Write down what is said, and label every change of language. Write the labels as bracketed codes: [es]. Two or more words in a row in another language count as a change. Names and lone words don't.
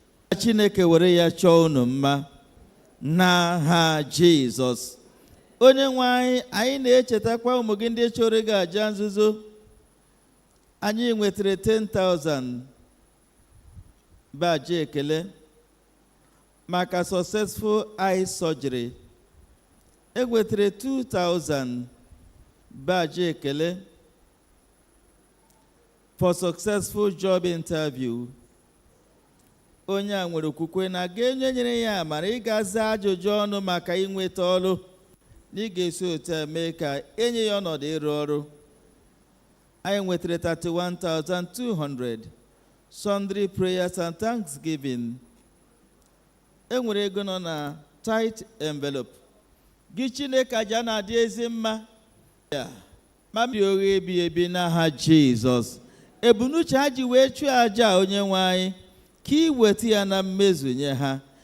[ig] Ka Chineke were ya chọọ unu mma. N'aha Jizọs. Onye nwe anyị, anyị na-echetakwa ụmụ gị ndị chụrụ gị aja nzuzo. Anyị nwetara ten thousand bụ aja ekele maka [en] successful eye surgery. [ig] E nwetara two thousand bụ aja ekele [en] for successful job interview. [ig] Onye a nwere okwukwe na ga-enye nyere ya amara ịga zaa ajụjụ ọnụ maka inweta ọrụ. Na ị ga-esi otu a mee ka enye ya ọnọdụ ịrụ ọrụ. Anyị nwetara thirty-one thousand two hundred, [en] sundry prayers and thanksgiving. [ig] E nwere ego nọ na [en] tight envelope. [ig] Gị Chineke, aja na-adị ezi mma. Ya, ma mmiri oghe ebi ebi n'aha Jizọs. Ebumnuche ha ji wee chụọ aja a, onye nwe anyị, ka ị weta ya na mmezu nye ha.